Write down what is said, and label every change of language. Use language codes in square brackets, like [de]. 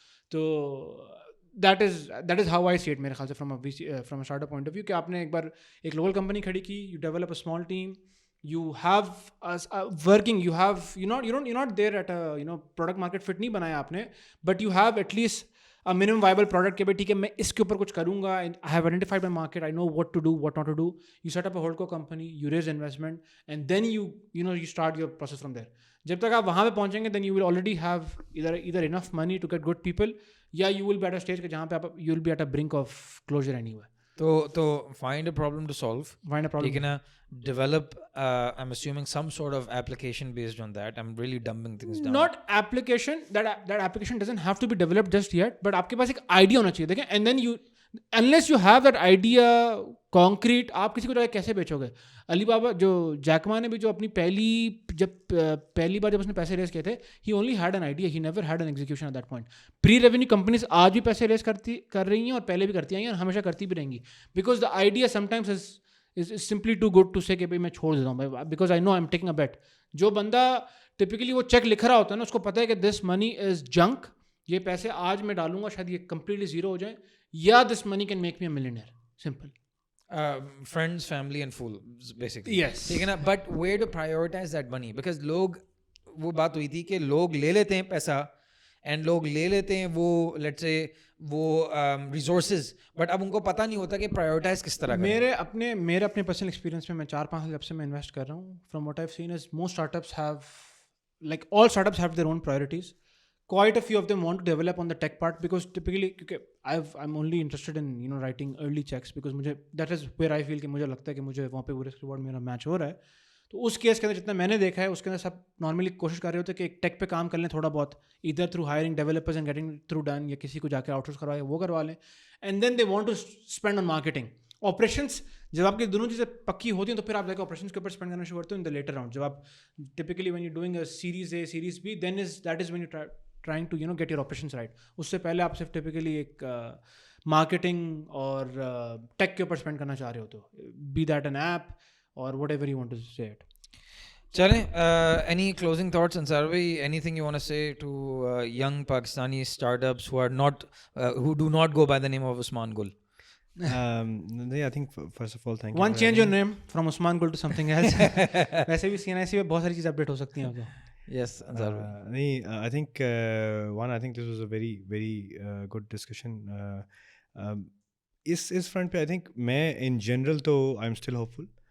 [en] تو that is how I see it [ur] میرے خیال سے [en] from a startup point of view, [ur] کہ آپ نے ایک بار ایک لوکل کمپنی کھڑی کی, [en] you develop a small team, you have working, you have you're not there at a product market fit نہیں بنایا آپ نے, but you have at least a minimum viable product [ur] کہ بھائی ٹھیک ہے میں اس کے اوپر کچھ کروں گا, [en] I have identified my market, I know what to do, what not to do. You set up a holdco company, you raise investment, and then you start your process from there. [ur] جب تک آپ وہاں پہ پہنچیں گے [en] then you will already have either enough money to get good people, یا you will be at a stage [ur] کہ جہاں پہ آپ [en] you will be at a brink of closure anyway. تو find a problem to solve, [ur] ٹھیک ہے نا, [en] develop I'm assuming some sort of application based on that. I'm really dumbing things down. Not application, that application doesn't have to be developed just yet, but [ur] آپ کے پاس ایک idea ہونا چاہیے. [en] دیکھیں, and then unless you have that idea concrete, [ur] آپ کسی کو جا کے کیسے بیچو گے. علی بابا جو جیک ما نے بھی جو اپنی پہلی بار جب اس نے پیسے ریز کیے تھے, [en] he only had an idea, he never had an execution at that point. [ur] Pre revenue companies آج بھی پیسے ریز کر رہی ہیں اور پہلے بھی کرتی آئی ہیں اور ہمیشہ کرتی بھی رہیں گی, [en] because the idea sometimes is simply too good to say [ur] کہ بھائی میں چھوڑ دیتا ہوں, [en] because I know I'm taking a bet. [ur] جو بندہ ٹپکلی وہ چیک لکھ رہا ہوتا ہے نا, اس کو پتہ ہے کہ [en] this money is junk, [ur] یہ پیسے آج میں ڈالوں گا شاید یہ کمپلیٹلی زیرو ہو جائیں, [en] یا this money can make me a millionaire. [ur] Simple. [en] friends, family and fools basically. Yes. [ur] ٹھیک ہے نا, [en] but where to prioritize that money, [ur] because لوگ, وہ بات ہوئی تھی کہ لوگ لے لیتے ہیں پیسہ اینڈ لوگ لے لیتے ہیں وہ لیٹس سے وہ ریسورسز, بٹ اب ان کو پتہ نہیں ہوتا کہ پرائیورٹائز کس طرح کریں. میرے اپنے پرسنل ایکسپیرینس میں 4-5 سال جب سے میں انویسٹ کر رہا ہوں, [en] From what I seen is most startups have like all startups have their own priorities. Quite a few of them want to develop on the tech part because typically I'm only interested in writing early checks because مجھے that is where I feel [ur] کہ مجھے لگتا ہے کہ مجھے وہاں پہ وہ رسک ریوارڈ میرا میچ ہو رہا ہے. تو اس کیس کے اندر جتنا میں نے دیکھا ہے اس کے اندر سب نارملی کوشش کر رہے ہوتے ہیں کہ ایک ٹیک پہ کام کر لیں تھوڑا بہت, ادھر through hiring developers and getting through done, یا کسی کو جا کے آؤٹ سورس کروا وہ کروا لیں, [en] And then they want to spend on marketing. [ur] Operations جب آپ کی دونوں چیزیں پکی ہوتی ہیں تو پھر آپ جا کے آپریشنس کے اوپر اسپینڈ کرنا شروع کرتے ہیں ان دا لیٹر راؤنڈ. [en] جب آپ typically when you doing a series A series B then that is when you trying to get your operations right. [ur] اس سے پہلے آپ صرف ٹپکلی ایک مارکیٹنگ اور ٹیک کے اوپر اسپینڈ کرنا چاہ رہے ہوتے ہو, [en] Be that an app اور whatever you want to say it. چلیں, any closing thoughts Ansar bhai, anything you want to say to young Pakistani startups who are not who do not go by the name of Usman Gul? I think first of all thank you. One change your name from Usman Gul to something else. [ur] ویسے بھی CNIC میں بہت ساری چیزیں update ہو سکتی ہیں. [en] Yes, Ansar bhai. I think I think this was a very very good discussion. [ur] اس front پہ [en] I think میں in general تو I'm still hopeful.